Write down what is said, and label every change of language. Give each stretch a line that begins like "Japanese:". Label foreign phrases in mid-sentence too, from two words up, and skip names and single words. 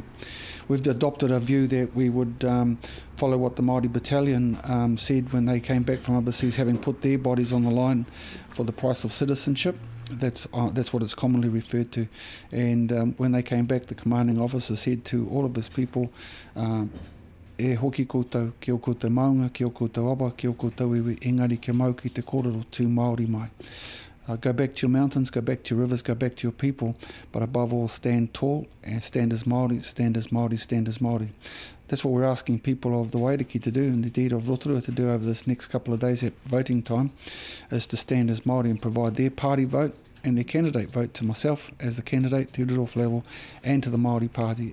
English: We've adopted a view that we would follow what the Māori Battalion said when they came back from overseas, having put their bodies on the line for the price of citizenship. That's what it's commonly referred to. And when they came back, the commanding officer said to all of his people,
Māori: e hoki koutou, kia o koutou maunga, kia o koutou aba, kia o koutou iwi, engari kia mau ki te kōrero tū Māori mai.
English: Go back to your mountains, go back to your rivers, go back to your people, but above all, stand tall and stand as Māori, stand as Māori, stand as Māori. That's what we're asking people of the Wairiki to do, and indeed of Rotorua to do over this next couple of days at voting time, is to stand as Māori and provide their party vote and their candidate vote to myself as the candidate, Te Ururoa level, and to the Māori Party.